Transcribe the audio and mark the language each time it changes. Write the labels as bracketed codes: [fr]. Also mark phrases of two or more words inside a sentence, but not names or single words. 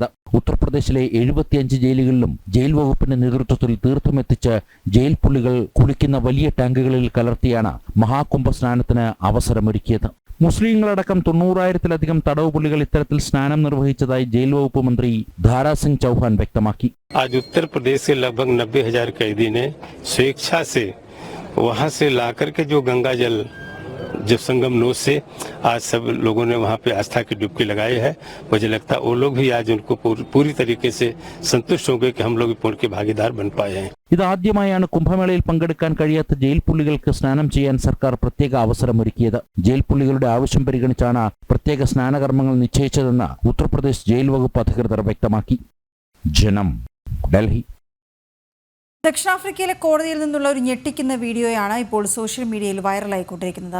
[ml] ഉത്തർപ്രദേശിലെ 75 ജയിലുകളിലും ജയിൽ വകുപ്പിന്റെ നേതൃത്വത്തിൽ തീർത്ഥം എത്തിച്ച് ജയിൽ പുള്ളികൾ കുളിക്കുന്ന വലിയ ടാങ്കുകളിൽ കലർത്തിയാണ് മഹാകുംഭ സ്നാനത്തിന് അവസരമൊരുക്കിയത്. മുസ്ലിങ്ങളടക്കം 90,000-ലധികം തടവ് പുള്ളികൾ ഇത്തരത്തിൽ സ്നാനം നിർവഹിച്ചതായി ജയിൽ വകുപ്പ് മന്ത്രി ധാരാ സിംഗ് ചൗഹാൻ വ്യക്തമാക്കി. [hi] आज उत्तर प्रदेश के लगभग 90,000 कैदी ने स्वेच्छा से वहां से लाकर के जो गंगा जल जब संगम नोद से आज सब लोगों ने वहां पे आस्था की डुबकी लगाई है. मुझे लगता है वो लोग भी आज उनको पूरी तरीके से संतुष्ट होंगे कि हम लोग पुण्य के भागीदार बन पाए हैं. [ml] ഇതാദ്യമായാണ് കുംഭമേളയിൽ പങ്കെടുക്കാൻ കഴിയാത്ത ജയിൽ പുള്ളികൾക്ക് സ്നാനം ചെയ്യാൻ സർക്കാർ പ്രത്യേക അവസരമൊരുക്കിയത്. ജയിൽ പുള്ളികളുടെ ആവശ്യം പരിഗണിച്ചാണ് പ്രത്യേക സ്നാനകർമ്മങ്ങൾ നിശ്ചയിച്ചതെന്ന് ഉത്തർപ്രദേശ് ജയിൽ വകുപ്പ് അധികൃതർ വ്യക്തമാക്കി. ജനം, ഡൽഹി. ദക്ഷിണാഫ്രിക്കയിലെ കോടതിയിൽ നിന്നുള്ള ഒരു ഞെട്ടിക്കുന്ന വീഡിയോയാണ് ഇപ്പോൾ സോഷ്യൽ മീഡിയയിൽ വൈറലായിക്കൊണ്ടിരിക്കുന്നത്.